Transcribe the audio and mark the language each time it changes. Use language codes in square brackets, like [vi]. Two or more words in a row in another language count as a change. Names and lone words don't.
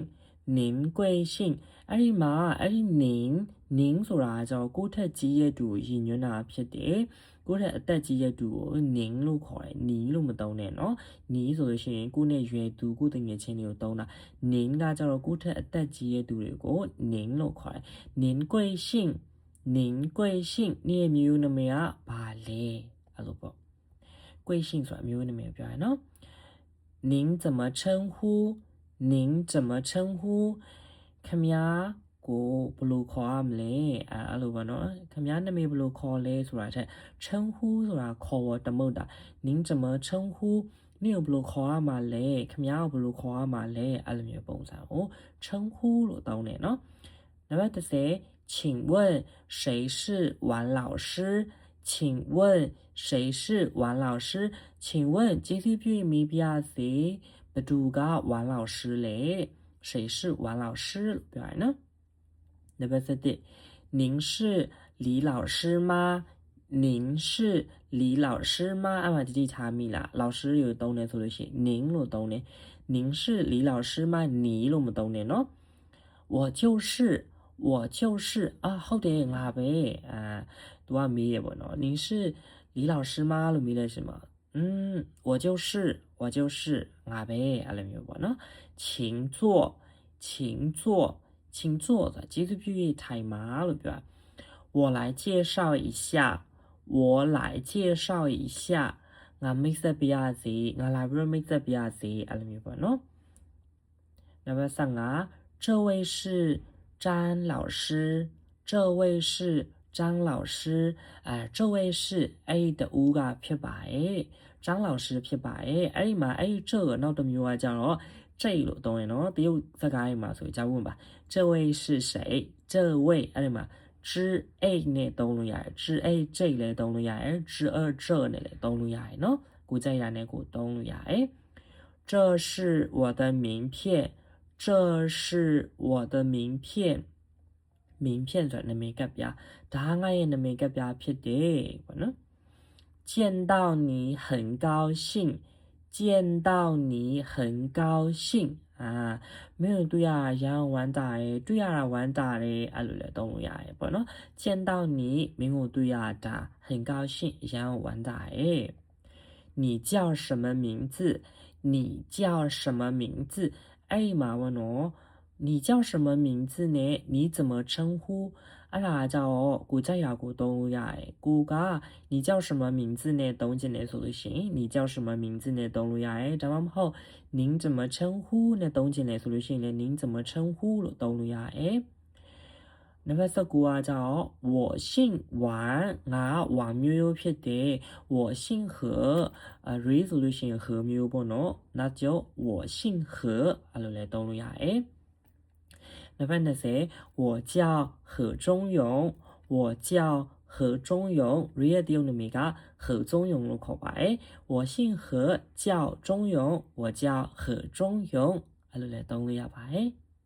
[my] အဲ့ဒီမှာအဲ့ဒီ您ဆိုတာကြောင့်ကိုယ့်ထက်ကြီးရဲ့သူကိုရည်ညွှန်းတာဖြစ်တယ်ကိုယ့်ထက်အသက်ကြီးရဲ့သူကို您လို့ခေါ်တယ်နီးလို့မသုံးနဲ့နော်နီးဆိုလို့ရှိရင်ကိုယ့်နဲ့ရွယ်သူကိုယ့်တငယ်ချင်းတွေကိုသုံးတာ您ကကြတော့ကိုယ့်ထက်အသက်ကြီးရဲ့သူတွေကို您လို့ခေါ်တယ် [zh] 您贵姓你 [my] ရဲ့မျိုးနာမည်ကဘာလဲအဲ့လိုပေါ့贵姓ဆိုတာမျိုးနာမည်ပြောရနော် [zh] 您怎么称呼 [my] ခမည်းကိုဘယ်လိုခေါ်ရမလဲအဲ့လိုပါနော်ခမည်းနာမည်ဘယ်လိုခေါ်လဲဆိုတာတဲ့称呼ဆိုတာခေါ်ဝတမုတ်တာ [zh] 您怎么称呼你 [my] ကိုဘယ်လိုခေါ်ရမှာလဲခမည်းကိုဘယ်လိုခေါ်ရမှာလဲအဲ့လိုမျိုးပုံစံကို称呼လို့တောင်းတယ်နော်နံပါတ်10 [zh] 请问谁是王老师请问 [my] ကျေးဇူးပြုမိပါစေဘသူက王老师လဲ [zh] 谁是王老师 [my] လို့ပြောရနော်နံပါတ်11 [zh] 您是李老师吗 [my] အဲ့မှာကြည့်ထားမိလား老师ကိုသုံးတယ်ဆိုလို့ရှိရင်您လို့သုံးတယ် [zh] 您是李老师吗你 [my] လို့မသုံးနဲ့နော် [zh] 我就是 [my] ဟုတ်တယ်ငါပဲသူကမေးရပေါ့နော် [zh] 您是李老师吗 [my] လို့မေးလိုက်ရှင်မှာ [zh] 我就是 [my] ငါပဲအဲ့လိုမျိုးပေါ့နော် [zh] 请坐 [my] ဆိုတာကျေးဇူးပြု၍ထိုင်ပါလို့ပြောတာ [zh] 我来介绍一下 [my] ငါမိတ်ဆက်ပြရစီငါလာပြီးမိတ်ဆက်ပြရစီအဲ့လိုမျိုးပေါ့နော်နံပါတ်15 [zh] 这位是张老师这位是 [my] အဲ့တူကဖြစ်ပါတယ်张老师ဖြစ်ပါတယ်အဲ့ဒီမှာအဲ့ဒီ这个နောက်တစ်မျိုးကကြတော့这လို့သုံးရနော်တရုတ်စကားတွေမှာဆိုကြောက်ဝင်ပါ [zh] 这位是谁这位 [my] အဲ့ဒီမှာ知8နဲ့သုံးလို့ရတယ်知8这လည်းသုံးလို့ရတယ်知2这နဲ့လည်းသုံးလို့ရတယ်နော်ကိုကြိုက်တာနဲ့ကိုသုံးလို့ရတယ် [zh] 这是我的名片 [my] 名片ဆိုတာနာမည်ကပ်ပြဒါငါရဲ့နာမည်ကပ်ပြဖြစ်တယ်ပေါ့နော် [zh] 见到你很高兴 [my] မင်းတို့ရရန်ဝမ်းတာတယ်တွေ့ရတာဝမ်းတာတယ်အဲ့လိုလည်းသုံးလို့ရတယ်ပေါ့နော် [zh] 见到你 [my] မင်းကိုတွေ့ရတာ [zh] 很高兴 [my] ရန်ဝမ်းတာတယ် [zh] 你叫什么名字 [my] အဲ့ဒီမှာပေါ့နော် [zh] 你叫什么名字呢？你怎么称呼？ [my] အဲ့ဒါကြောင့်ကိုကြိုက်တာကိုသုံးလို့ရတယ်ကိုက [zh] 你叫什么名字 [my] နဲ့သုံးချင်တယ်ဆိုလို့ရှိရင် [zh] 你叫什么名字 [my] နဲ့ သုံးလို့ရတယ်ဒါမှမဟုတ် [zh] 您怎么称 [my] 呼နဲ့သုံးချင်တယ်ဆိုလို့ရှိရင်လည်း您怎么称呼လို့သုံးလို့ရတယ်နံပါတ်19ကကြောင့် [zh] 我姓王 [my] ငါ王 မျိုးဖြစ်တယ် [zh] 我姓何 [my] ရေးဆိုလို့ရှိရင်何မျိုးပေါ့နော် [zh] 那就我姓何 [my] အဲ့လိုလဲသုံးလို့ရတယ်နံပါတ်20 [zh] 我叫何中勇我叫何中勇 [my] ရေးရတဲ့ုံနမီက何中勇လို့ခေါ်ပါတယ် [zh] 我姓何叫中勇我叫何中勇 [my] အဲ့လိုလဲသုံးလို့ရပါတယ်